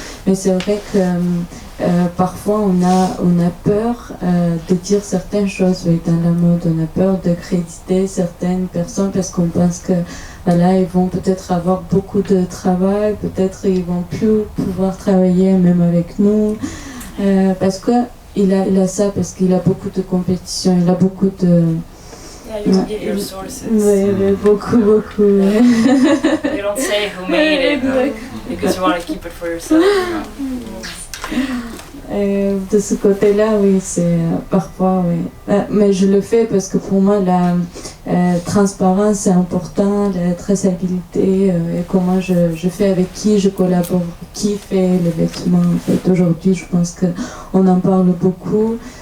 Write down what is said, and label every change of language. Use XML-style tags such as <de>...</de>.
<fr>Mais c'est vrai que parfois on a peur de dire certaines choses oui, dans la mode, on a peur de créditer certaines personnes parce qu'on pense que voilà, ils vont peut-être avoir beaucoup de travail, peut-être ils vont plus pouvoir travailler même avec nous parce que il a ça, parce qu'il a beaucoup de compétition, il a beaucoup de...</fr> <en>Yeah, you give your sources.</en> <fr>Oui, beaucoup.</fr> <en>You don't say who made it because you want to keep it for yourself.</en> <fr>De ce côté-là, oui, c'est parfois, oui. Mais je le fais parce que pour moi, la transparence est important, la traçabilité, et comment je fais, avec qui je collabore, qui fait les vêtements. En fait, aujourd'hui, je pense qu'on en parle beaucoup.</fr>